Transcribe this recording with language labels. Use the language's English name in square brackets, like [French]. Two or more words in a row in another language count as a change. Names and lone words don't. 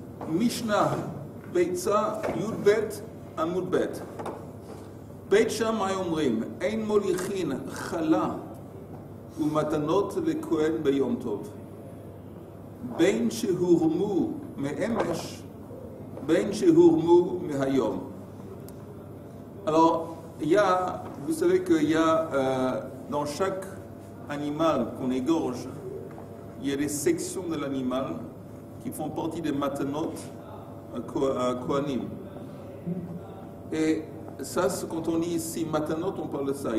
[Hebrew] משנה, ביצה, יב, עמוד ב. Beit Shammai אומרים, אין מוליכין חלה ומתנות לכהן ביום טוב. בין שהורמו מאמש, בין שהורמו מהיום. [French] Alors, vous savez qu'il y a dans chaque animal qu'on égorge, il y a des sections de l'animal qui font partie des [Hebrew] מתנות כהנים. [French] Et ça, quand on dit ici matanot, on parle de ça.